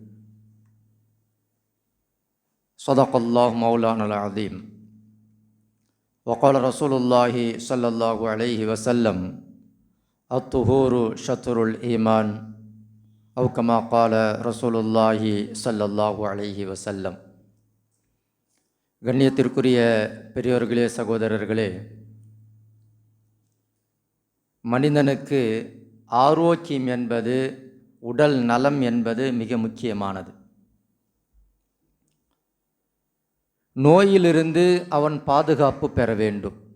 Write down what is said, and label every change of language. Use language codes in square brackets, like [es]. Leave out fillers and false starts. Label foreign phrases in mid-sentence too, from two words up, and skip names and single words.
[ar] صدق الله مولانا العظيم. وقال رسول الله صلى الله عليه وسلم: الطهور شطر الإيمان، أو كما قال رسول الله صلى الله عليه وسلم. [ta] கண்ணியத்திற்குரிய பெரியோர்களே, சகோதரர்களே, மனிதனுக்கு ஆரோக்கியம் என்பது, உடல் நலம் என்பது மிக முக்கியமானது. நோயிலிருந்து அவன் பாதுகாப்பு பெற வேண்டும்.